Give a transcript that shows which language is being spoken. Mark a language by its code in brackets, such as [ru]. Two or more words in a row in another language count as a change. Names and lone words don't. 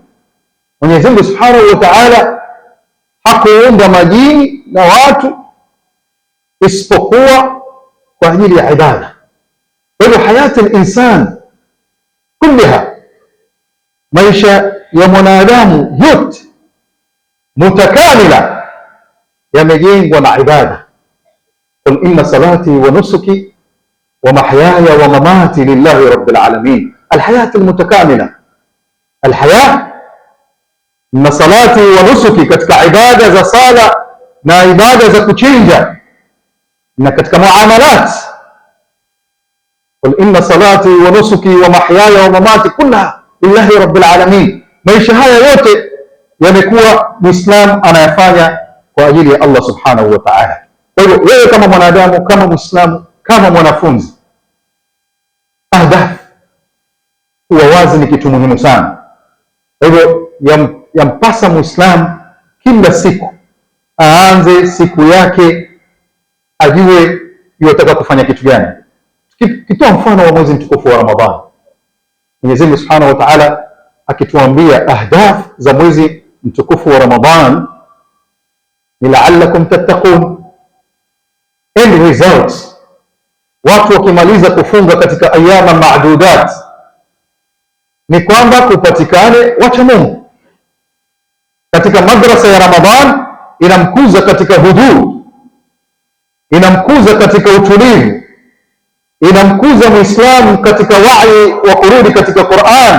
[sw] Mwenyezi Mungu [ar] سبحانه وتعالى [sw] hakuumba majini na watu isipokuwa kwa ajili ya ibada. Kwa hivyo [ar] حياة الإنسان كلها, [sw] maisha ya mwanadamu yote mutakamila yamejengwa na ibada. [ar] قل إن صلاتي ونسكي ومحياي ومماتي لله رب العالمين. الحياة المتكاملة، الحياة [sw] na [ar] صلاتي ونسكي, [sw] katika ibada za sala na ibada za kuchinja na katika muamalat. [ar] قل إن صلاتي ونسكي ومحياي ومماتي كلها لله رب العالمين. [sw] Maisha haya yote yamekuwa Muislam anayafanya kwa ajili ya Allah [ar] سبحانه وتعالى. [sw] Kwa hivyo wewe kama mwanadamu, kama Muislamu, kama mwanafunzi, ahdaf huwa wazi ni kitu muhimu sana. Kwa hivyo yampasa Muislamu kila siku aanze siku yake ajue yotaka kufanya kitu gani. Tukitoa mfano wa mwezi mtukufu wa Ramadhani, Mwenyezi Mungu [ar] سبحانه وتعالى [sw] akituambia ahdaf za mwezi mtukufu wa Ramadhan ni [ar] لعلكم تتقون, [en] end results. [sw] Watu wakimaliza kufunga katika [ar] أياما معدودات [sw] ni kwamba kupatikane wacha Mungu. Katika madrasa ya Ramadhan inamkuza katika hudhur, inamkuza katika utulivu, inamkuza Muislamu katika wa'i wa kurudi katika Qur'an.